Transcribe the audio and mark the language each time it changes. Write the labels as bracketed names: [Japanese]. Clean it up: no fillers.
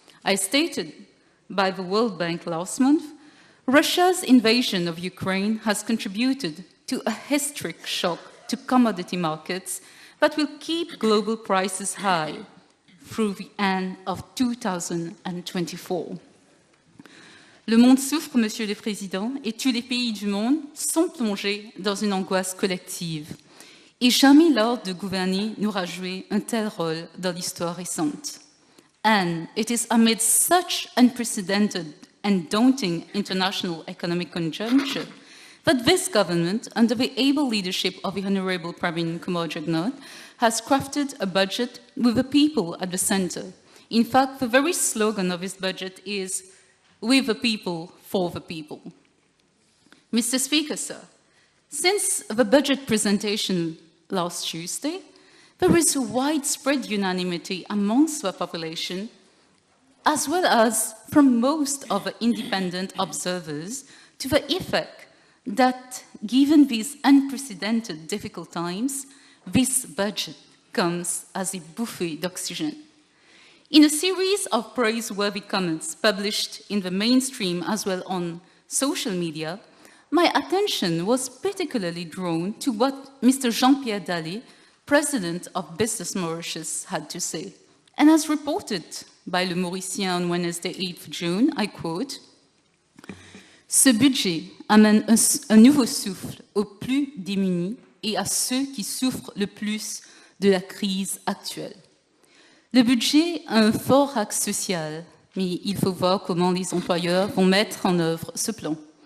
[English] As stated by the World Bank last month, Russia's invasion of Ukraine has contributed to a historic shock to commodity markets that will keep global prices high through the end of 2024. [French] Le monde souffre, Monsieur le Président, et tous les pays du monde sont plongés dans une angoisse collective. Et jamais l'art de gouverner n'aura joué un tel rôle dans l'histoire récente. [English] And it is amid such unprecedented and daunting international economic conjuncture that this government, under the able leadership of the Honourable Pravin Kumar Jagnat, has crafted a budget with the people at the centre. In fact, the very slogan of this budget is "With the people, for the people." Mr. Speaker, sir, since the budget presentation last Tuesday, there is a widespread unanimity amongst the population, as well as from most of the independent observers, to the effect that, given these unprecedented difficult times, this budget comes as a [French] bouffée d'oxygen. [English] In a series of praiseworthy comments published in the mainstream as well on social media, my attention was particularly drawn to what Mr. Jean-Pierre Dallet, President of Business Mauritius, had to say. And as reported by Le Mauricien on Wednesday 8 June, I quote, [French] « Ce budget amène un nouveau souffle aux plus démunis et à ceux qui souffrent le plus de la crise actuelle. Le budget a un fort axe social, mais il faut voir comment les employeurs vont mettre en œuvre ce plan.